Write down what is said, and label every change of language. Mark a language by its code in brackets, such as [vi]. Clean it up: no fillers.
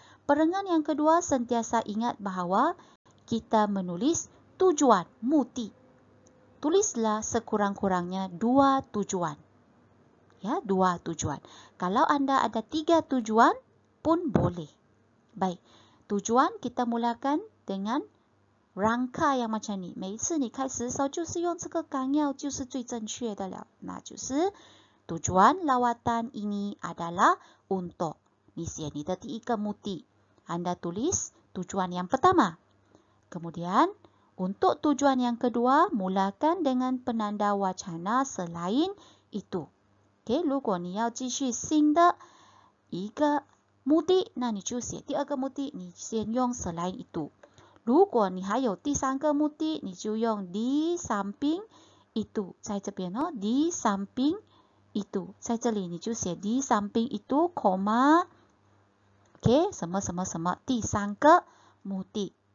[ms] Perenggan yang kedua sentiasa ingat bahawa kita menulis tujuan, muti. Tulislah sekurang-kurangnya 2 tujuan. Ya, 2 tujuan. Kalau anda ada 3 tujuan pun boleh. Baik, tujuan kita mulakan dengan rangka yang macam ni. [zh] 每一次你开始的时候就是用这个纲要就是最正确的了。那就是 [ms] tujuan lawatan ini adalah untuk. [zh] Ni ni的第一个目的。 [ms] Anda tulis tujuan yang pertama. Kemudian, untuk tujuan yang kedua, mulakan dengan penanda wacana selain itu. [zh] Okay, 如果你要继续新的一个目的，那你就写第二个目的，你先用 [ms] selain itu. [zh] 如果你还有第三个目的，你就用 [ms] di samping itu. [zh] 在这边哦 [ms] di samping itu. [zh] 在这里你就写 [ms] di samping itu, koma. [zh] Okey, [ms] sama-sama [zh] 第三个目的.